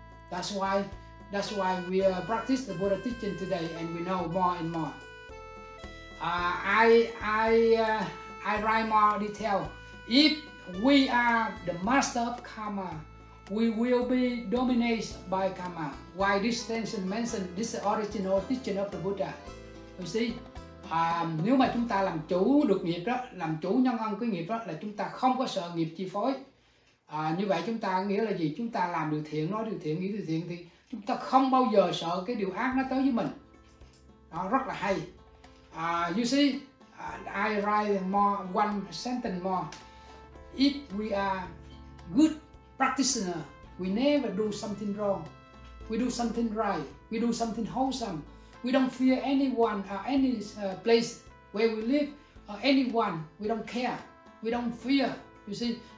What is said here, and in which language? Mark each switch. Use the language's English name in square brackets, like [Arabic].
[English] That's why we practice the Buddha teaching today, and we know more and more. I write more detail. If we are the master of karma, we will be dominated by karma. Why this tension mentioned this original teaching of the Buddha? You see, [Vietnamese] nếu mà chúng ta làm chủ được nghiệp đó, làm chủ nhân ân cái nghiệp đó, là chúng ta không có sợ nghiệp chi phối. Như vậy chúng ta nghĩa là gì? Chúng ta làm điều thiện, nói điều thiện, nghĩ điều thiện, thì chúng ta không bao giờ sợ cái điều ác nó tới với mình. Đó, rất là hay. [English] You see, I write one sentence more. If we are good practitioner, we never do something wrong. We do something right. We do something wholesome. We don't fear anyone or any place where we live or anyone. We don't care. We don't fear. You see.